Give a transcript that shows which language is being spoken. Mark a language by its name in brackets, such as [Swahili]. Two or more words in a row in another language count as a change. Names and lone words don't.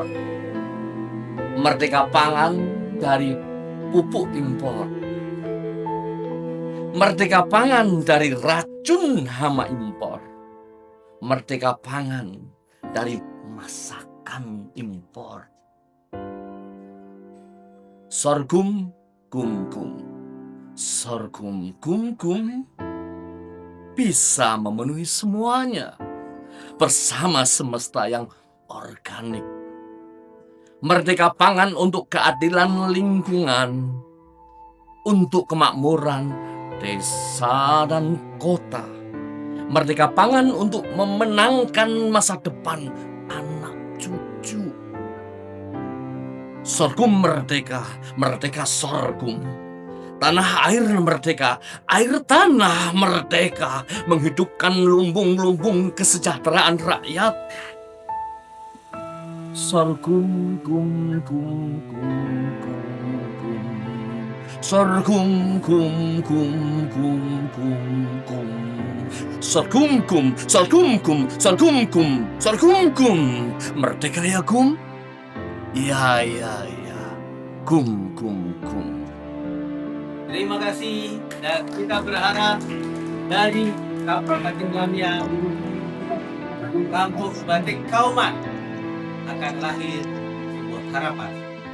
[Indonesian] Merdeka pangan dari pupuk impor. Merdeka pangan dari racun hama impor. Merdeka pangan dari masakan impor. Sorghum gum-gum. Sorghum gum-gum bisa memenuhi semuanya bersama semesta yang organik. Merdeka pangan untuk keadilan lingkungan, untuk kemakmuran desa dan kota. Merdeka pangan untuk memenangkan masa depan anak cucu. Sorghum merdeka, merdeka sorghum. Tanah air merdeka, air tanah merdeka, menghidupkan lumbung-lumbung kesejahteraan rakyat. Sorghum gum gum gum gum gum. Sorghum gum gum gum gum gum. Sorghum gum, sorghum gum, sorghum gum, sorghum gum. Merdeka ya gum? Ya ya ya. Gum gum gum. Terima kasih dan kita berharap dari Kabupaten Lamia, Kampung Batik Kauman akan lahir sebuah harapan